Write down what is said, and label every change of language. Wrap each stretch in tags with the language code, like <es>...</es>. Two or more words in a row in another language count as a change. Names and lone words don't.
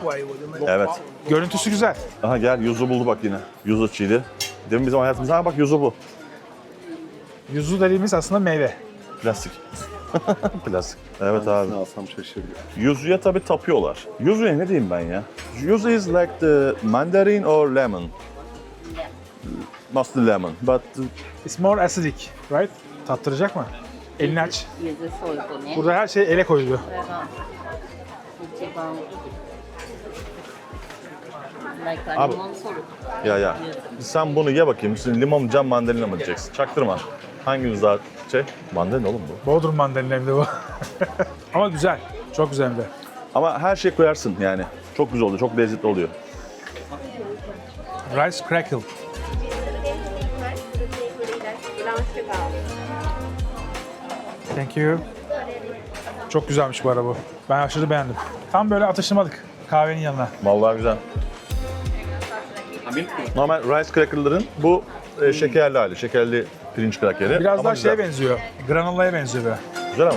<tr>Evet. Görüntüsü güzel. Aha gel yuzu buldu bak yine. Yuzu çiğdi. Demin bizim hayatımızda ha bak yuzu bu. Yuzu dediğimiz aslında meyve. Plastik. Plastik. Evet abi. Ne alsam şaşırıyor. Yuzuya tabii tapıyorlar. Yuzuya ne diyeyim ben ya?</tr> <en>Yuzu is like the mandarin or lemon. Mostly lemon. But It's more acidic, right?</en> <tr>Tattıracak mı? Elini aç.</tr> <ja>柚子ソルトね。</ja> <tr>Burada her şey ele koyuluyor.</tr> <ja>これが一番</ja> <en>like a</en> <tr>Abi-</tr> <en>lemon salt.</en> <tr>ya sen bunu ye bakayım. Şimdi limon mu mandalina mı diyeceksin? Çaktırma. Hanginiz daha şey? Mandalina oğlum bu. Bodrum mandalina evde bu. Ama güzel. Çok güzel bir de. Ama her şey koyarsın yani. Çok güzel oluyor. Çok lezzetli oluyor.</tr> <en>Rice crackle. Thank you.</en> <tr>Çok güzelmiş bu araba bu. Ben aşırı beğendim. Tam böyle atıştırmalık kahvenin yanına. Vallahi güzel. Normal</tr> <en>rice cracker'ların</en> <tr>bu şekerli hali. Şekerli pirinç krakeri. Biraz Ama daha güzel. şeye benziyor. Granola'ya benziyor böyle. Güzel ama.</tr>